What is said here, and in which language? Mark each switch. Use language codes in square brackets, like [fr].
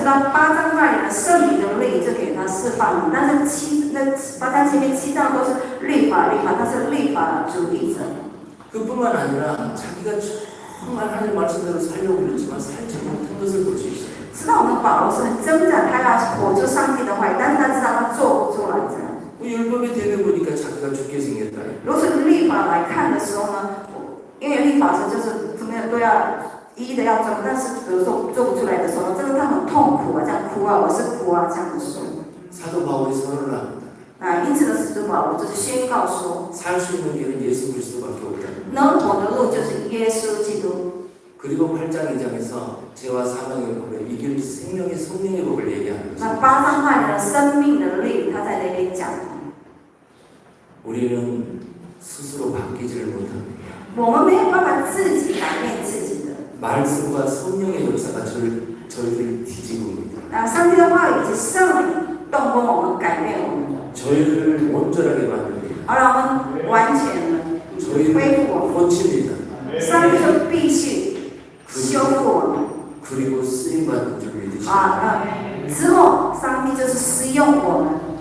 [zh] 知道8章那里的圣灵的律就给他释放，但是8章前面7章都是律法，他是律法主义者。 [ko] 그뿐만 아니라 자기가 정말 하나님 말씀대로 살려고 그랬지만 살지 못한 것을 볼 수 있어요. [zh] 知道我们保罗是很挣扎，他要活出上帝的话语，但是他知道他做不出来这样。 [ko] 율법의 대를 보니까 자기가 죽게 생겼다. [zh] 如果是律法来看的时候呢，因为律法是就是怎么样都要一一的要做，但是比如说做不出来的时候，这个他很痛苦啊，这样哭啊，我是哭啊这样的说。 [ko] 사도 바울이 선언을 합니다. [zh] 因此呢，使徒保罗就是宣告说， [ko] 살 수 있는 길은 예수 그리스도밖에 없다. [zh] 能活的路就是耶稣基督。 [ko] 그리고 8장 2장에서 죄와 사망의 법을 이길 생명의 성령의 법을 얘기하는 [zh] 那 [ko] 거죠. [zh] 8章那里的生命的律，他在那边讲， [ko] 우리는 스스로 바뀌지를 못합니다. [zh] 我们没有办法自己改变自己的。 [ko] 말씀과 성령의 역사가 저희를 뒤집습니다. [zh] 上帝的话语是圣灵动工我们，改变我们， [ko] 저희를 온전하게 만듭니다. [zh] 而让我们完全的 [ko] 저희를 [zh] 恢复我们。 [ko] 고칩니다. [zh] 上帝就必须修复我们。 [ko] 그리고 쓰임받는 줄 믿으십니다. [zh] 之后上帝就是使用我们。